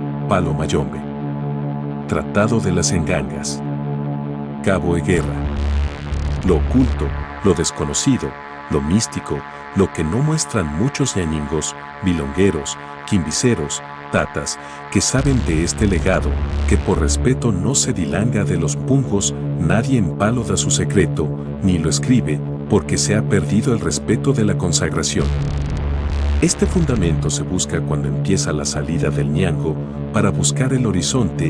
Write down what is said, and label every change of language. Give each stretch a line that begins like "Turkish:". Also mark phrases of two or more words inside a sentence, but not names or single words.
Spanish: Palo Mayombe. Tratado de las Engangas. Cabo de Guerra. Lo oculto, lo desconocido, lo místico, lo que no muestran muchos ñañingos, milongueros, quimbiceros, tatas, que saben de este legado, que por respeto no se dilanga de los pungos, nadie en Palo da su secreto, ni lo escribe, porque se ha perdido el respeto de la consagración. Este fundamento se busca cuando empieza la salida del ñango, para buscar el horizonte.